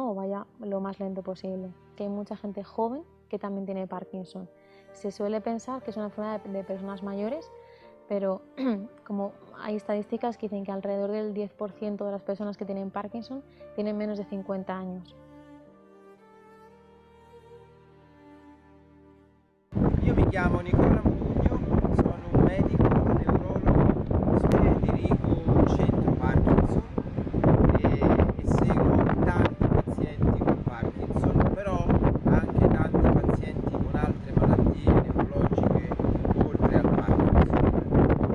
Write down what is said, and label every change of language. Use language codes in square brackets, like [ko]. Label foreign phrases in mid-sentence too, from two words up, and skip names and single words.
[es] O vaya lo más lento posible. Que hay mucha gente joven que también tiene Parkinson. Se suele pensar que es una enfermedad de personas mayores, pero como hay estadísticas que dicen que alrededor del 10% de las personas que tienen Parkinson tienen menos de 50 años. [it] Io mi chiamo Nicola Mugno, sono un medico neurologo, dirigo un centro Parkinson e seguo tanti pazienti con Parkinson, però anche tanti pazienti con altre malattie neurologiche oltre al Parkinson.